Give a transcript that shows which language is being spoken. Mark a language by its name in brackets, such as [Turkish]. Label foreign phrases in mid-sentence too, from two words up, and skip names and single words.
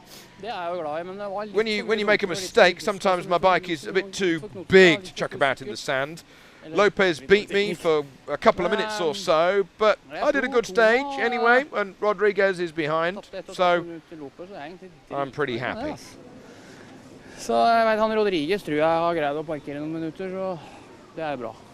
[English] When you make a mistake, sometimes my bike is a bit too big to chuck about in the sand. Lopez beat me for a couple of minutes or so, but I did a good stage anyway, and Rodriguez is behind, so I'm pretty happy. [Norwegian] Så jeg vet, han Rodriguez tror jeg har greid å parkere noen minutter, så det bra.